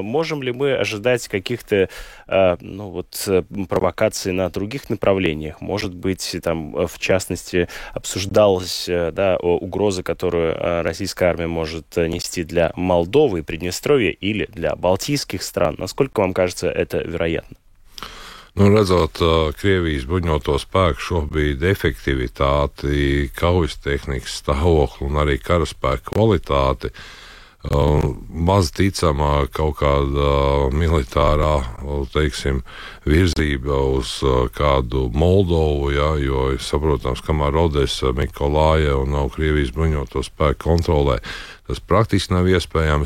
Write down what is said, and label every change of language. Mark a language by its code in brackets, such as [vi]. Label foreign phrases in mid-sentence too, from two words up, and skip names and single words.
[ru] Можем ли мы ожидать каких-то провокаций на других направлениях? Может быть, там, в частности, обсуждалась угроза, которую российская армия может нести для Молдовы и Приднестровья или для балтийских стран. Насколько вам кажется это вероятно? [lv] Redzot Krievijas bruņoto spēku šobrīd efektivitāti, kaujas tehnikas stāvokli un arī karaspēka kvalitāti, maz ticamā kaut kāda militārā, teiksim, virzība uz kādu Moldovu, jo, saprotams, kamēr Odesa, Mikolāja un nav Krievijas bruņoto spēku kontrolē, tas praktiski nav iespējams.